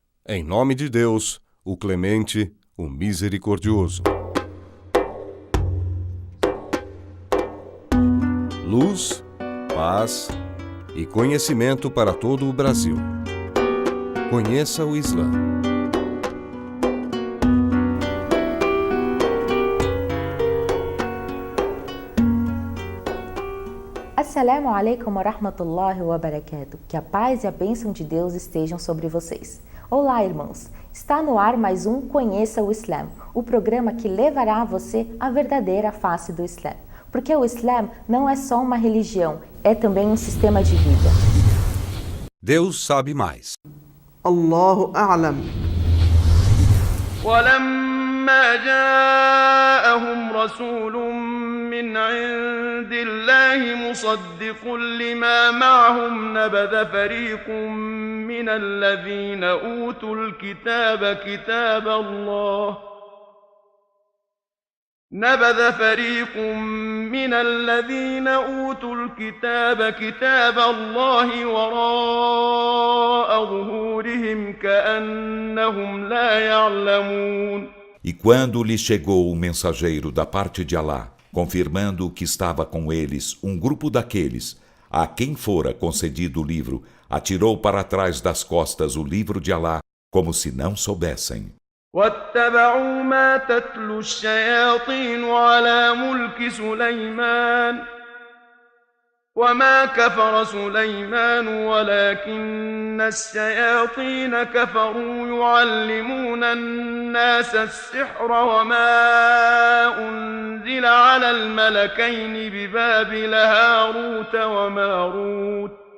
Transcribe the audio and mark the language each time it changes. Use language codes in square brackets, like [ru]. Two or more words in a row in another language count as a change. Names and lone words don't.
[pt] Em nome de Deus, o clemente, o misericordioso. Luz, paz e conhecimento para todo o Brasil. Conheça o Islã. [ar] السلام عليكم ورحمة الله وبركاته. [pt] Que a paz e a bênção de Deus estejam sobre vocês. Olá, irmãos. Está no ar mais um Conheça o Islã, o programa que levará a você a verdadeira face do Islã. Porque o Islã não é só uma religião, é também um sistema de vida. Deus sabe mais. [ar] الله أعلم. ولما جاءهم رسول من عند الله مصدق لما معهم نبذ فريق من الذين أوتوا الكتاب كتاب الله وراء ظهورهم كأنهم لا يعلمون. [pt] E quando lhe chegou o mensageiro da parte de Alá, confirmando que estava com eles um grupo daqueles a quem fora concedido o livro, atirou para trás das costas o livro de Alá, como se não soubessem. [ar] واتبعوا ما تتلو الشياطين على ملك سليمان وما كفر سليمان ولكن الشياطين كفروا يعلمون الناس السحر وما أنزل على الملكين ببابل هاروت وماروت